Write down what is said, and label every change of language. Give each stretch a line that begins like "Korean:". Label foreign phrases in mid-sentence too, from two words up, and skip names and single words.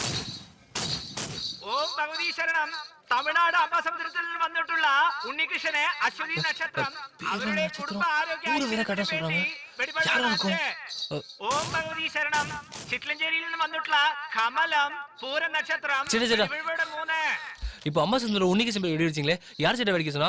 Malayalam: ഓം ഭഗവതി ശരണം. തമിഴ്നാട് അമ്പാസമുദ്രത്തിൽ വന്നിട്ടുള്ള ഉണ്ണികൃഷ്ണനെ അശ്വതി നക്ഷത്രം അവരുടെ കുടുംബ ആരോഗ്യ ഓം ഭഗവതി ശരണം. ചിറ്റ്ലഞ്ചേരിയിൽ നിന്ന് വന്നിട്ടുള്ള കമലം പൂര നക്ഷത്രം വെടിവഴിപാട് പോകുന്നത്.
Tamil: இப்போ அம்மா சந்திர உன்னிக்கு சிம்பிள் வெடி வச்சிங்களே, யார் சட்டை வெடிக்க சொன்னா?